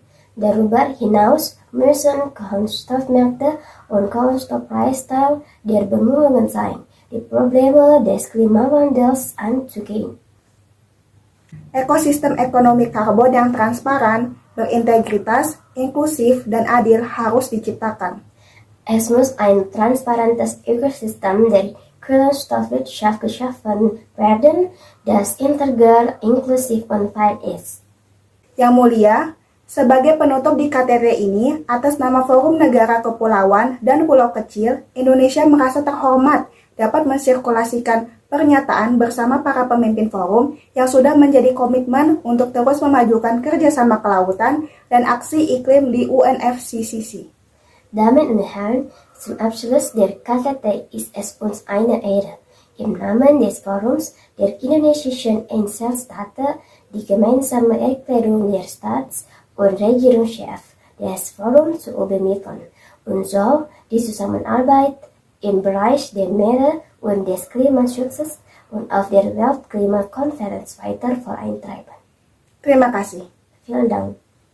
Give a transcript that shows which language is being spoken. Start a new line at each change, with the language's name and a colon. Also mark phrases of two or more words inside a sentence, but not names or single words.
German: Darüber hinaus müssen Kohlenstoffmärkte und Kohlenstoffpreisteil der Bemühungen sein, die Probleme des Klimawandels anzugehen.
Indonesian: Ekosistem ekonomi karbon yang transparan, berintegritas, inklusif, dan adil harus diciptakan.
German: Es muss ein transparentes Ökosystem der Kohlenstoffwirtschaft geschaffen werden, das integral, inklusiv und fair ist.
Indonesian: Yang mulia, Sebagai penutup di KTT ini, atas nama Forum Negara Kepulauan dan Pulau Kecil, Indonesia merasa terhormat dapat mensirkulasikan pernyataan bersama para pemimpin forum yang sudah menjadi komitmen untuk terus memajukan kerjasama kelautan dan aksi iklim di UNFCCC.
German: Damen und Herren, zum Abschluss der KTT ist es uns eine Ehre, im Namen des Forums der indonesischen Einzelstaaten die gemeinsame Erklärung der Staats- und Regierungschefs des Forums zu übermitteln und so die Zusammenarbeit im Bereich der Meere und des Klimaschutzes und auf der Weltklimakonferenz weiter vorantreiben.
Indonesian: Terima kasih.
German: Vielen Dank.